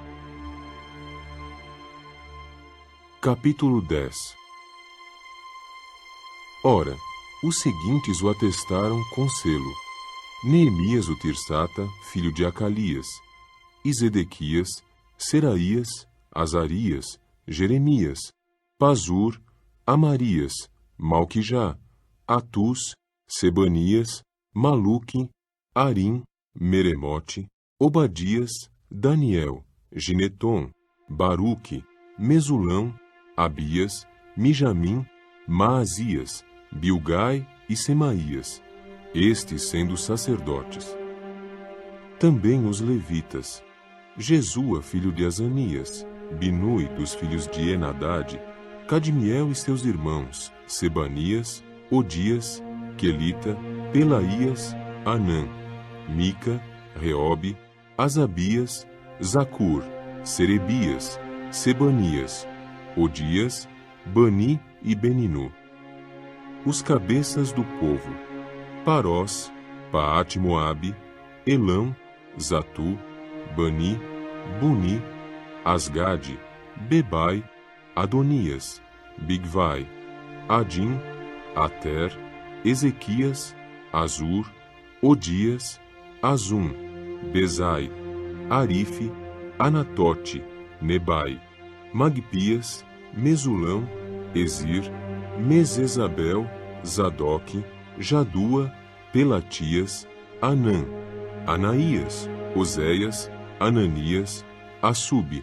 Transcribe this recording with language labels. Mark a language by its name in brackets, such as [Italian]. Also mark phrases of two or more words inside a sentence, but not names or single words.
[Portuguese] Capítulo 10. Ora, os seguintes o atestaram com selo: Neemias o Tirsata, filho de Acalias, e Zedequias, Seraías, Azarias, Jeremias, Pazur, Amarias, Malquijá, Atus, Sebanias, Maluque, Arim, Meremote, Obadias, Daniel, Gineton, Baruque, Mesulão, Abias, Mijamim, Maasias, Bilgai e Semaías, estes sendo sacerdotes. Também os levitas: Jesua, filho de Azanias, Binui, dos filhos de Enadade, Cadmiel e seus irmãos, Sebanias, Odias, Quelita, Pelaías, Anã, Mica, Reobe, Asabias, Zacur, Serebias, Sebanias, Odias, Bani e Beninu. Os cabeças do povo: Parós, Paate-Moabe, Elão, Zatu, Bani, Buni, Asgade, Bebai, Adonias, Bigvai, Adim, Ater, Ezequias, Azur, Odias, Azum, Bezai, Arife, Anatote, Nebai, Magpias, Mesulão, Ezir, Mesezabel, Zadok, Jadua, Pelatias, Anã, Anaías, Oséias, Ananias, Assub,